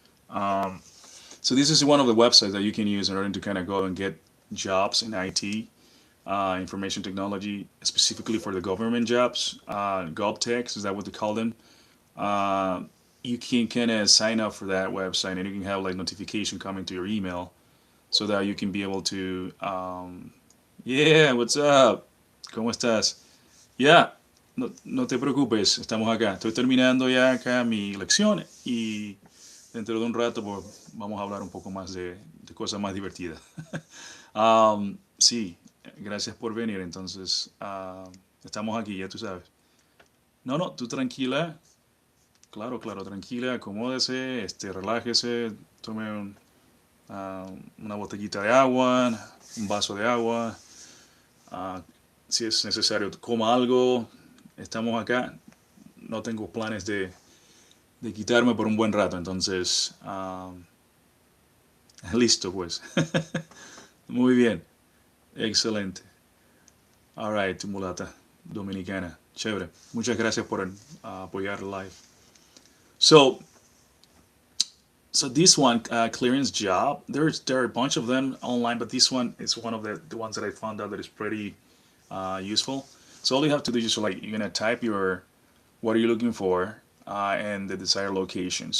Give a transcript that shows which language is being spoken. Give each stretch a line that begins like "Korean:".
English: Um, so this is one of the websites that you can use in order to kind of go and get jobs in IT, information technology, specifically for the government jobs. GovTechs, is that what they call them? Uh, you can kind of sign up for that website, and you can have like notification coming to your email so that you can be able to yeah, what's up,
Spanish: ¿cómo estás? Ya, no te preocupes, estamos acá, estoy terminando ya acá mi lección y dentro de un rato pues, vamos a hablar un poco más de cosas más divertidas. Sí, gracias por venir, entonces estamos aquí, ya tú sabes. No, no, tú tranquila. Claro, claro, tranquila, acomódese, relájese, tome una botellita de agua, un vaso de agua. ah, si es necesario, coma algo. Estamos acá. No tengo planes de quitarme por un buen rato, entonces, listo pues. Muy bien, excelente.
English: All right,
Spanish: mulata dominicana. Chévere. Muchas gracias por apoyar el live.
English: So, so this one clearance job, there are a bunch of them online, but this one is one of the ones that I found out that is pretty useful. So all you have to do is just like you're gonna type your what are you looking for and the desired location.